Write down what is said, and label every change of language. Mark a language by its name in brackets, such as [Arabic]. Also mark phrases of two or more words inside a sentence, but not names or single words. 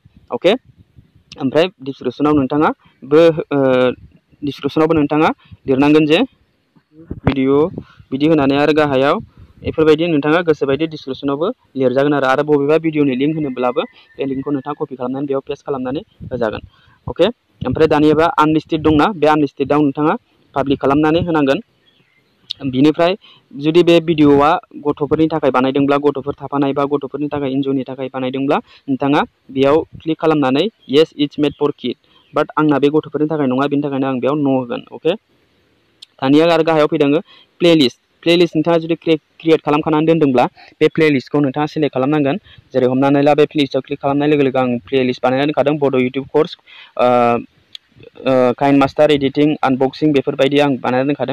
[Bodo] अके, ओमफ्राय डिसक्रिपसनावबो नोंथाङा लिरनांगोन जे भिडिअ बिदि होनानै आरो गाहायाव बेफोरबायदि नोंथाङा गोसोबायदि डिसक्रिपसनावबो लिरजागोन आरो बबेबा भिडिअनि लिंक होनोब्लाबो बे लिंकखौ नोंथाङा कपि खालामनानै बेयाव पेस्ट खालामनानै होजागोन। अके, ओमफ्राय दानियाबा आनलिस्टेड दंना, बे आनलिस्टेडआव नोंथाङा पाब्लिक खालामनानै होनांगोन। बिनिफ्राय जुदि बे भिडिअआ गथ'फोरनि थाखाय बानायदोंब्ला, गथ'फोर थाफानाय बा गथ'फोरनि थाखाय इन्जयनि थाखाय बानायदोंब्ला नोंथाङा बेयाव क्लिक खालामनानै [English] yes it's made for kid, [Bodo] बाट आंना बे गथ'फोरनि थाखाय नङा, बेनि थाखायनो आं बेयाव नो होगोन। अके, दानिया आरो गाहायाव फैदों प्लेलिस्ट नोंथाङा जुदि क्रिएट खालामखानानै दोनदोंब्ला बे प्लेलिस्टखौ नोंथाङा सेलेक्ट खालामनांगोन। जेरै हमनानै ला बे प्लेलिस्टआव क्लिक खालामनाय लोगो लोगो आं प्लेलिस्ट बानायनानै दोनखादों बड' इउटुब [English] course KineMaster editing unboxing [Bodo] बेफोरबायदि आं बानायनानै दोनखादों।